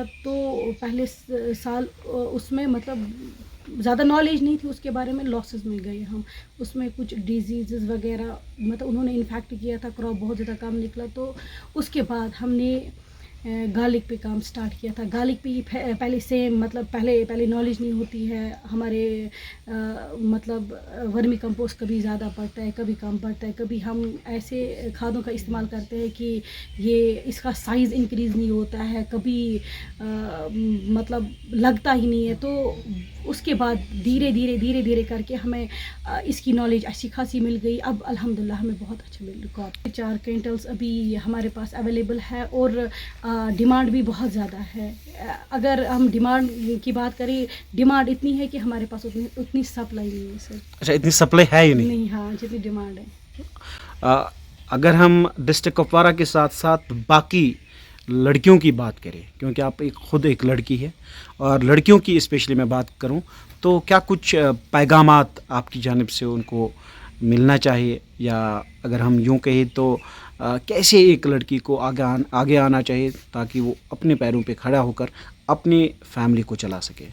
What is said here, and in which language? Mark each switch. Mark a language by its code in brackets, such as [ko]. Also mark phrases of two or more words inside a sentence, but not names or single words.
[ur] تو پہلے سال اس میں مطلب زیادہ نالج نہیں تھی اس کے بارے میں, لاسز میں گئے ہم. اس میں کچھ ڈیزیزز وغیرہ مطلب انہوں نے انفیکٹ کیا تھا, کراپ بہت زیادہ کم نکلا. تو اس کے بعد ہم نے گارلک پہ کام سٹارٹ کیا تھا. گارلک پہ پہلے سیم مطلب پہلے نالج نہیں ہوتی ہے ہمارے, مطلب [en] vermicompost [ur] کبھی زیادہ پڑتا ہے, کبھی کم پڑتا ہے, کبھی ہم ایسے کھادوں کا استعمال کرتے ہیں کہ یہ اس کا [en] size increase [ur] نہیں ہوتا ہے, کبھی مطلب لگتا ہی نہیں ہے. تو اس کے بعد دھیرے کر کے ہمیں اس کی نالج اچھی خاصی مل گئی. اب الحمدللہ ہمیں بہت اچھا مل رہا ہے. 4 کوئنٹلس ابھی ہمارے پاس اویلیبل ہے اور ڈیمانڈ بھی بہت زیادہ ہے. اگر ہم ڈیمانڈ کی بات کریں, ڈیمانڈ اتنی ہے کہ ہمارے پاس اتنی سپلائی نہیں ہے سر. اچھا, اتنی سپلائی ہے ہی نہیں؟ ہاں, جتنی ڈیمانڈ ہے. اگر ہم ڈسٹرکٹ کپوارہ کے ساتھ ساتھ باقی لڑکیوں کی بات کریں، کیونکہ آپ خود ایک لڑکی ہے، اور لڑکیوں کی اسپیشلی میں بات کروں، تو کیا کچھ پیغامات آپ کی جانب سے ان کو ملنا چاہیے، یا اگر ہم یوں کہیں تو کیسے ایک لڑکی کو آگے آنا چاہیے تاکہ وہ اپنے پیروں پہ کھڑا ہو کر اپنی فیملی کو چلا سکے?